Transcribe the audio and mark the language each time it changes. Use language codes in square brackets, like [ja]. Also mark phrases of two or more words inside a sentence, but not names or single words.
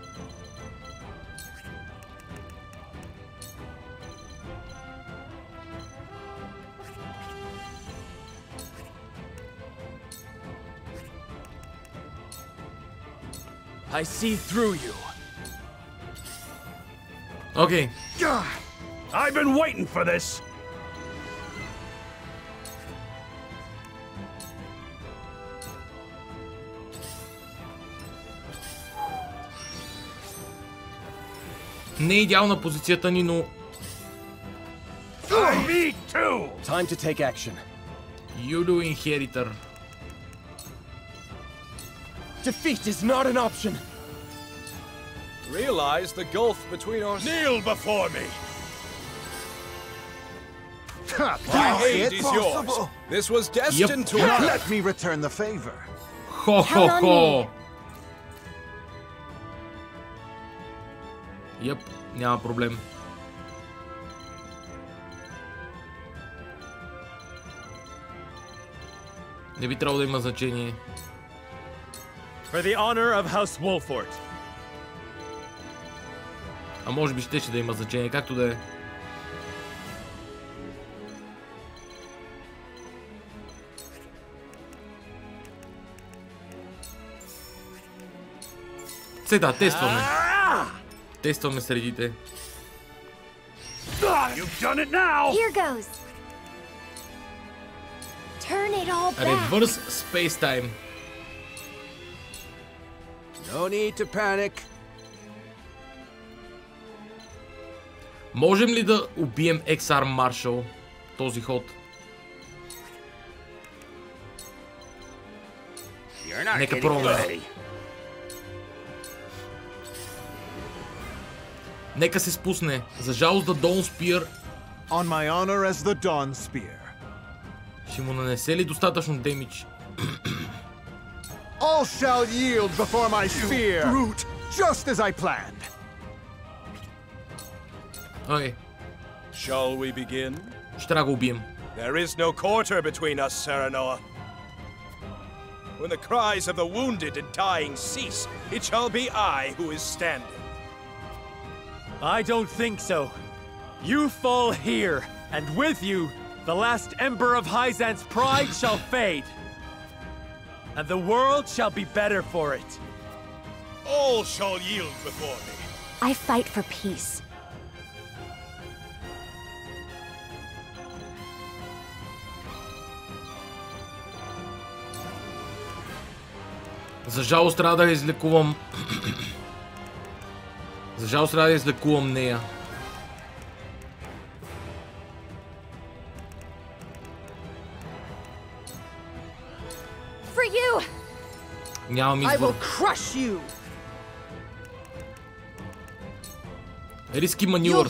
[en] I see through you. Okay. I've been waiting for this. [bg] Не е идеална позицията ни, но... [en] Me too. Time to take action. You do, Inheritor. Defeat is not an option. Realize the gulf between our... Kneel before me. My aid is yours. This was destined to occur. Let me return the favor. Ho ho ho. [bg] Йеп, няма проблем. Не би трябвало да има значение. [en] For the honor of House Wolfort. [bg] А може би щеше да има значение, както да е. Сега, тестваме. Тестваме средите. [en] You've done it now. Here goes. Turn it all back. Reverse space time. No need to panic. [bg] Можем ли да убием XR Marshal този ход? Нека пробваме. Нека се спусне. За жалост да Dawn Spear. [en] On my honor as the Dawn Spear. [bg] Ще му нанесе ли достатъчно демидж? [en] All shall yield before my spear. Brute, just as I planned. Okay. Shall we begin? [bg] Ще трябва да го убием. [en] There is no quarter between us, Serenoa. When the cries of the wounded and dying cease, it shall be I who is standing. I don't think so. You fall here, and with you, the last ember of Hyzant's pride shall fade. And the world shall be better for it. All shall yield before me. I fight for peace. [bg] За жалост трябва да излекувам... За жалост трябва да излекувам нея. [en] For you. [bg] Нямам [en] I [bg] избор. [en] will crush you. Risky You'll maneuvers.